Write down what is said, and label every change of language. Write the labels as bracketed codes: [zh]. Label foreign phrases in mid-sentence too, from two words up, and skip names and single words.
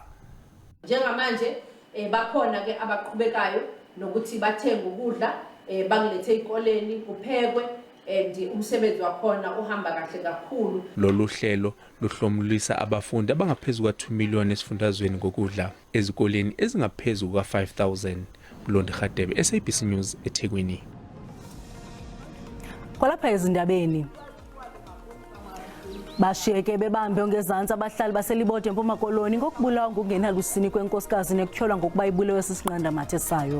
[zu] Njengamanje bakhona ke abaqhubekayo nokuthi bathenga ukudla bakulethe ezikoleni kuphekwe, and umsebenzi wakhona uhamba kahle kakhulu. Lolu hlelo luhlomulisa abafundi abangaphezulu kwa2 million esifundazweni ngokudla ezikoleni ezingaphezulu kwa5,000. Londi Khadebe, SABC News, eThekwini. [xh] Kwalapha ezindabeni bashiyeke bebambe ongezantsi abahlali baselibode eMpuma Koloni ngokubulawa ngokungenalusini kwenkosikazi nekutyholwa ngokuba ibulewe sisinqandamathe sayo.